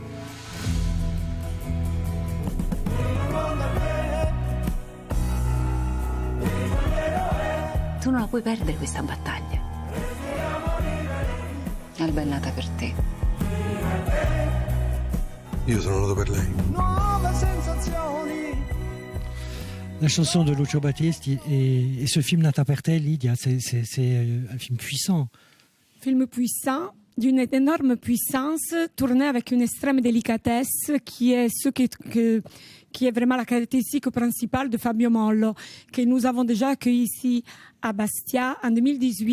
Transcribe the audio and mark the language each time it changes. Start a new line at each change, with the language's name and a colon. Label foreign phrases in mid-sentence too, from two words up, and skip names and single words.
Italian: Tu non la puoi perdere questa battaglia. Alba è nata per te. Io sono nato per lei. Nuove sensazioni.
French: La chanson de Lucio Battisti et ce film Nata per te, Lydia, c'est un film puissant. Film puissant, d'une énorme puissance, tourné avec une extrême délicatesse, qui est qui est vraiment la caractéristique principale de Fabio Mollo, que nous avons déjà accueilli ici à Bastia en 2018.